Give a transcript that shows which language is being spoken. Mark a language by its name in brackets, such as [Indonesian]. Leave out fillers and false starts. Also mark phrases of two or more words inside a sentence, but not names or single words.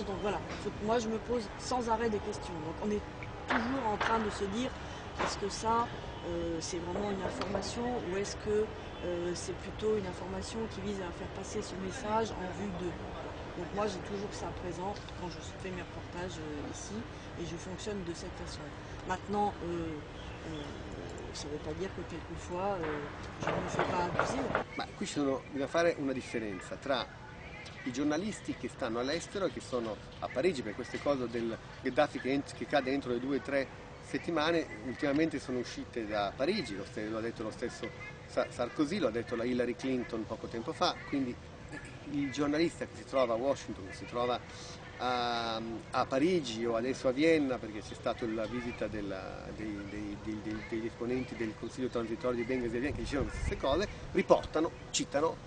[French] Donc voilà, moi je me pose sans arrêt des questions. Donc on est toujours en train de se dire, est-ce que ça c'est vraiment une information, ou est-ce que c'est plutôt une information qui vise à faire passer ce message en vue d'eux. Donc moi j'ai toujours ça présent quand je fais mes reportages ici, et je fonctionne de cette façon. Maintenant, ça ne veut pas dire que quelquefois je ne me fais pas abuser. [Italian] Ma qui bisogna fare una differenza tra i giornalisti che stanno all'estero e che sono a Parigi per queste cose del Gheddafi che cade entro le 2 o 3 settimane. Ultimamente sono uscite da Parigi, lo ha detto lo stesso Sarkozy, lo ha detto la Hillary Clinton poco tempo fa, quindi il giornalista che si trova a Washington, che si trova a Parigi o adesso a Vienna, perché c'è stata la visita degli esponenti del Consiglio transitorio di Bengasi che dicevano queste cose, riportano, citano.